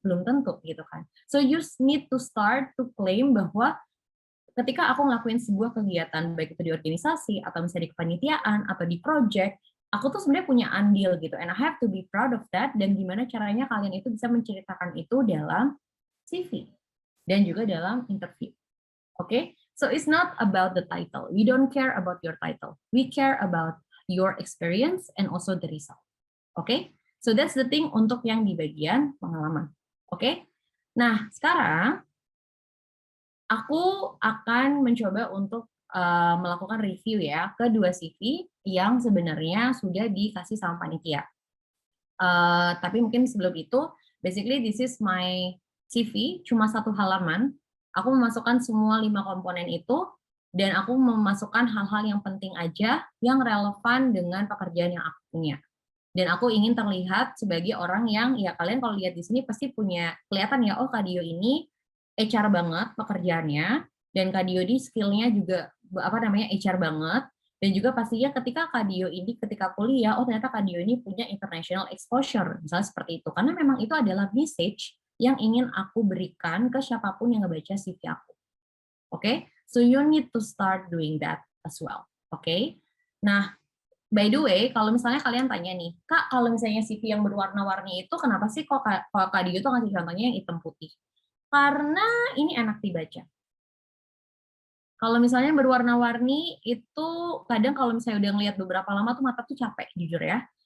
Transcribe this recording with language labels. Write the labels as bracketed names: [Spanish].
[Indonesian] Belum tentu gitu kan. [English] So you need to start to claim [Indonesian] bahwa ketika aku ngelakuin sebuah kegiatan baik itu di organisasi atau misalnya di kepanitiaan atau di project, aku tuh sebenarnya punya andil gitu, [English] and I have to be proud of that. [Indonesian] Dan gimana caranya kalian itu bisa menceritakan itu dalam CV dan juga dalam interview. [English] Okay? So it's not about the title. We don't care about your title. We care about your experience and also the result. Okay? So that's the thing [Indonesian] untuk yang di bagian pengalaman. [English] Okay? [Indonesian] Nah, sekarang aku akan mencoba untuk melakukan review ya ke 2 CV yang sebenarnya sudah dikasih sama panitia. Tapi mungkin sebelum itu, [English] basically this is my CV, [Indonesian] cuma 1 halaman. Aku memasukkan semua 5 komponen itu, dan aku memasukkan hal-hal yang penting aja yang relevan dengan pekerjaan yang aku punya. Dan aku ingin terlihat sebagai orang yang, ya kalian kalau lihat di sini pasti punya, kelihatan ya, oh Kak Dio ini HR banget pekerjaannya, dan Kak Dio di skill-nya juga HR banget. Dan juga pastinya ketika Kak Dio ini ketika kuliah, oh ternyata Kak Dio ini punya international exposure, misalnya seperti itu. Karena memang itu adalah message yang ingin aku berikan ke siapapun yang ngebaca CV aku. Oke? [English] So you need to start doing that as well. [Indonesian] Oke? Nah, [English] by the way, [Indonesian] kalau misalnya kalian tanya nih, Kak, kalau misalnya CV yang berwarna-warni itu kenapa sih kok Kak Dio tuh ngasih contohnya yang hitam putih? Karena ini enak dibaca. Kalau misalnya berwarna-warni itu kadang kalau misalnya udah ngeliat beberapa lama tuh mata tuh capek jujur ya.